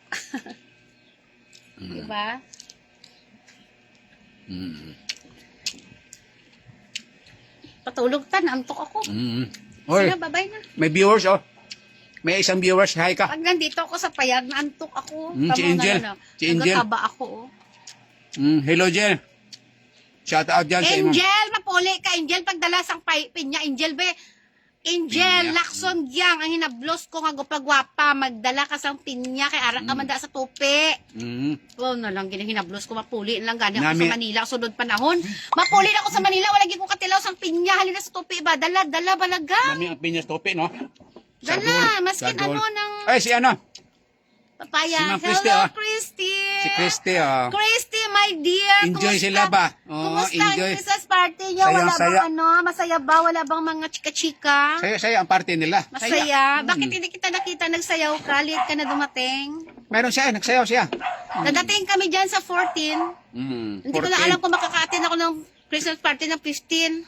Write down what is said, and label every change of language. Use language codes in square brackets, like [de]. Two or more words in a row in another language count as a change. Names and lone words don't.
[tl] Diba? Patulog ta, naantok ako. Oy, Sige, bye-bye na. may viewers oh. May isang viewers. Hi ka. Pag nandito ako sa Payag, naantok ako. Si Angel. Si Angel. Nagkataba ako, oh. Hello, Jen. [en] Shout out [hil] dyan sa imo. Angel, mapuli ka, Angel, pagdala sang pinya, Angel, be. Angel, Pinya. Lakson Gyang, ang hinablos ko nga gupagwapa, magdala ka sang pinya, kay arak ka manda sa tupi. Oh, na lang, hinablos ko, mapuli lang gani ako Nami- sa Manila, sunod panahon. Mapuli na ako sa Manila, wala ko katilaw sang pinya, halina sa tupi ba, dala, balaga. Kami ang pinyas topi, no? Dala, maskin Sadol. ano ng [tl] Ay, si ano? papaya. Si Ma'am Christy, Hello, ah. Christy. Si Christy, oh. Christy, [en] my dear. [tl] Enjoy kumusta? sila ba? Oo, Kumusta enjoy. ang [en] Christmas party [tl] niyo? Sayang, Wala saya. bang ano? Masaya ba? Wala bang mga chika-chika? Saya ang party nila. Masaya. Bakit hindi kita nakita nagsayaw ka? Late ka na dumating. Meron siya, nagsayaw siya. Nadating kami dyan sa 14. Hindi ko na alam kung makaka-attend ako ng [en] Christmas party [tl] ng 15.